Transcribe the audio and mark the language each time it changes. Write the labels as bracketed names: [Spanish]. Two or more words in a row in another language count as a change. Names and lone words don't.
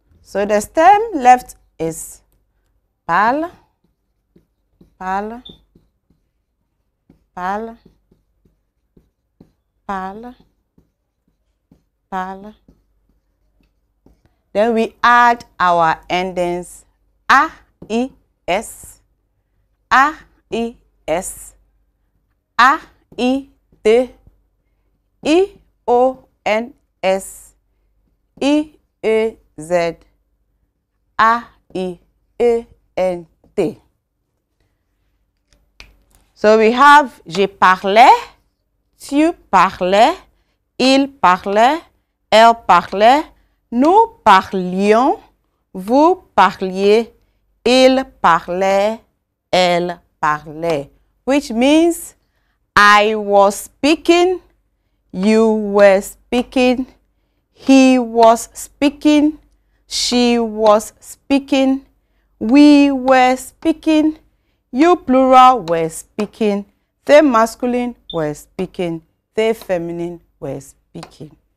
[English] So the stem left is parle, parle, parle, parle, parle. Then we add our endings a, I, s, a, I, s, a, I, t, I, o, n, s, I, e, z, a, I, e, n, t. So we have [French] je parlais, tu parlais, il parlait, elle parlait, nous parlions, vous parliez, il parlait, elle parlait, [English] which means I was speaking, you were speaking, he was speaking, she was speaking, we were speaking, you plural were speaking, they masculine were speaking, they feminine were speaking.